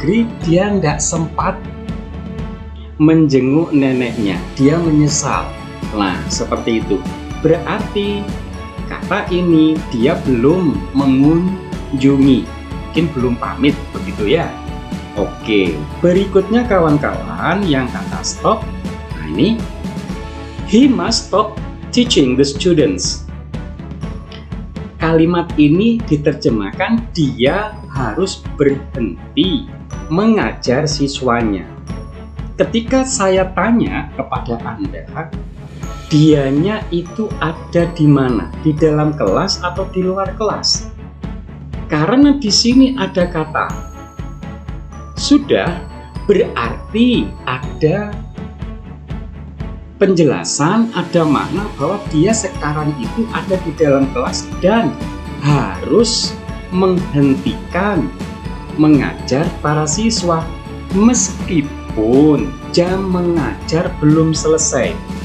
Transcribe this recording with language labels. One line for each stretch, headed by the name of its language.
Indonesian: negeri dia tidak sempat menjenguk neneknya, dia menyesal. Nah, seperti itu. Berarti kata ini dia belum mengunjungi, mungkin belum pamit, begitu ya. Oke, berikutnya kawan-kawan yang kata stop. Nah ini,
English: he must stop teaching the students.
Indonesian: Kalimat ini diterjemahkan dia harus berhenti mengajar siswanya. Ketika saya tanya kepada Anda, dianya itu ada di mana? Di dalam kelas atau di luar kelas? Karena di sini ada kata sudah, berarti ada penjelasan, ada makna bahwa dia sekarang itu ada di dalam kelas dan harus menghentikan mengajar para siswa meskipun jam mengajar belum selesai.